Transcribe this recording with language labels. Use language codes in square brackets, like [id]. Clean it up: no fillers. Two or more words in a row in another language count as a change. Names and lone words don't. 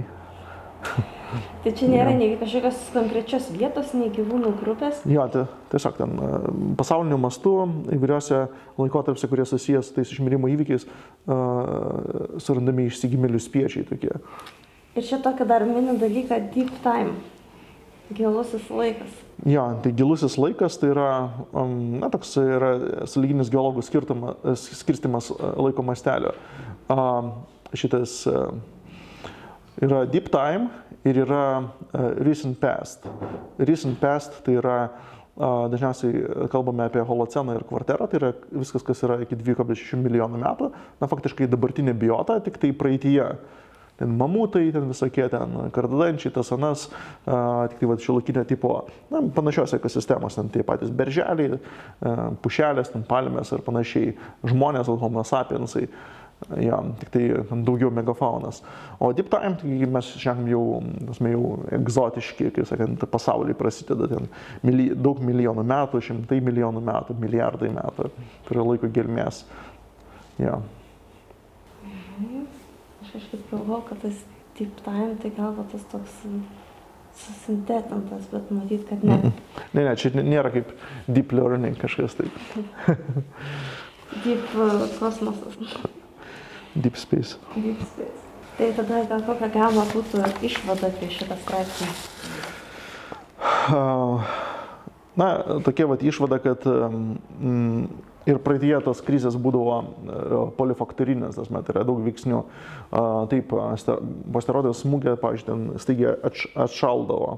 [lt] Tai čia nėra nei kažkokios konkrečios vietos, nei gyvūnų grupės? Jo, tai tiesiog ten pasauliniu mastu įvairiuose laikotarpiuose, kurie susijęs su tais išmirimo įvykiais, surandami išsigimėlių spiečiai tokie. Ir čia tokį dar mini dalyką [en] deep time, [lt] gilusis laikas. Jo, tai gilusis laikas tai yra, toks yra sąlyginis geologų skirstimas laiko mastelio. Šitas yra [en] deep time [lt] ir yra [en] recent past. Recent past [lt] tai yra, dažniausiai kalbame apie holoceną ir kvarterą, tai yra viskas, kas yra iki 2,6 milijonų metų, faktiškai dabartinė biota, tik tai praeityje. Ten mamutai, ten visokie, ten kardadančiai, tas anas, tik tai šiuolaikinio tipo, panašios ekosistemos, ten tie patys berželiai, pušelės, ten palmės ir panašiai, žmonės, homo sapiensai. Ja, tik tai daugiau megafaunas. O [en] deep time, [lt] tai mes šiandien jau egzotiški, kaip sakant, pasauliai prasideda ten daug milijonų metų, šimtai milijonų metų, milijardai metų, tai yra laiko gelmės. Ja. Aš kažkaip galvoju, kad tas [en] deep time, [lt] tai gal tas toks susintetintas, bet matyt, kad ne. Ne, čia nėra kaip [en] deep learning [lt] kažkas taip. Deep kosmosas. [en] Deep space. Deep space. [lt] Tai tada gal kokia galima būtų išvada apie šitą straipsnį? Tokia išvada, kad ir praeityje tos krizės būdavo polifaktorinės, tas met yra daug veiksnių. Taip, po asteroido smūgio, pavyzdžiui, ten staigiai atšaldavo.